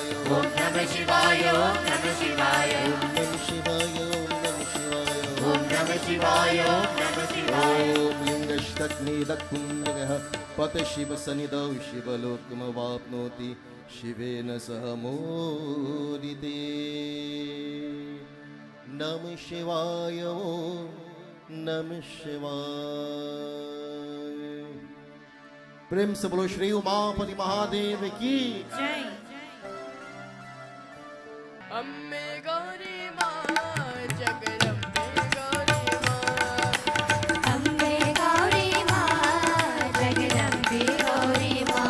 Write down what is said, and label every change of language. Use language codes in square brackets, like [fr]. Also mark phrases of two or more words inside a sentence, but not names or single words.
[sa] ॐ नमः शिवाय ॐ नमः शिवाय ॐ नमः शिवाय ॐ नमः शिवाय ॐ नमः शिवाय ॐ नमः शिवाय ॐ लिङ्गष्टग्निदक्पुण्डगः पतशिवसनिधौ शिवलोकमवाप्नोति शिवेन सह मोदिते नमः शिवाय ॐ नमः शिवाय [hi] प्रेम से बोलो श्री उमापति महादेव की जय अम्बे गौरी माँ जगदम्बे गौरी माँ अम्बे गौरी माँ जगदम्बे गौरी माँ